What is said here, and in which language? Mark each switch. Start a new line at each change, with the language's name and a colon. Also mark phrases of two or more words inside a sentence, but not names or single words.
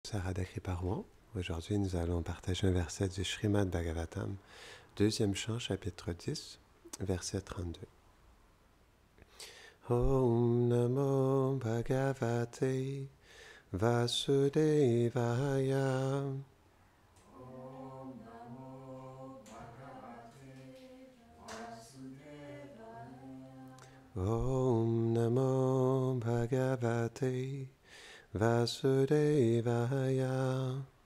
French: Radha Kriparwan. Aujourd'hui, nous allons partager un verset du Srimad Bhagavatam, deuxième chant, chapitre 10, verset 32.
Sanskrit: ॐ नमो भगवते वासुदेवाय. ॐ नमो भगवते वासुदेवाय.